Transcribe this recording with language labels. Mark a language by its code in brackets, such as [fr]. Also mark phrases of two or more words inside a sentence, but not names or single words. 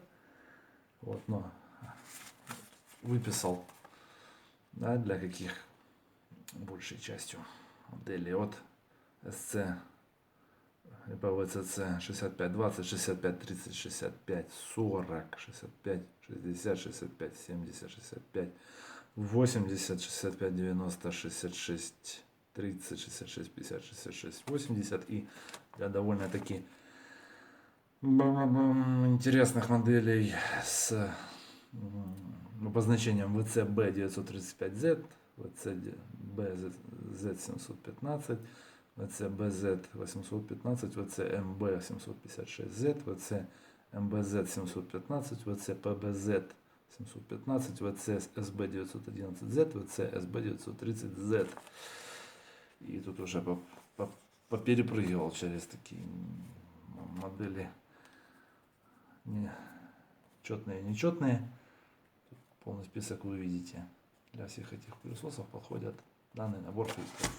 [ru] Вот, но выписал, да, для каких большей частью моделей от SC либо VCC 6520, 6530, 6540, 65 60, 65 70, 65 80, 65 90, 66 30, 66 50, 66 80 и для довольно-таки интересных моделей с обозначением VCB935Z, VCBZ715, VCBZ815, VCMB756Z, VCMBZ715, VCPBZ715, VCSB911Z, VCSB930Z. И тут уже поперепрыгивал через такие модели четные и нечетные. Полный список вы видите. Для всех этих пылесосов подходит данный набор фильтров.